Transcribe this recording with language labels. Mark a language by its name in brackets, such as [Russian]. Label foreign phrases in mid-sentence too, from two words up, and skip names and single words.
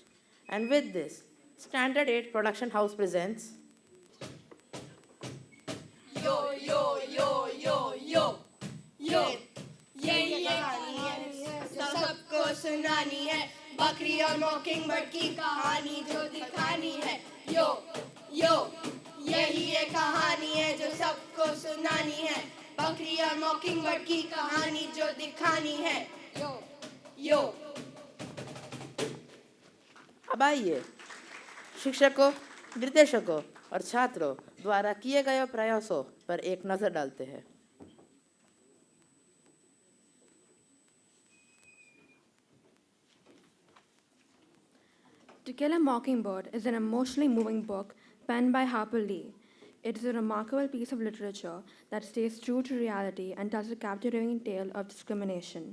[English] And with this, Standard 8 Production House presents [Hindi] यो यो यो यो यो यो ये कहानी है सबको सुनानी है बकरी और मॉकिंगबर्ड की कहानी जो दिखानी है यो यो यही ये कहानी है जो सबको सुनानी है बकरी और मॉकिंगबर्ड की कहानी जो दिखानी है यो यो। अब आइए शिक्षकों, निर्देशकों और छात्रों द्वारा किए गए प्रयासों पर एक नजर डालते हैं। [English] To Kill a Mockingbird is an emotionally moving book penned by Harper Lee. It is a remarkable piece of literature that stays true to reality and tells a captivating tale of discrimination.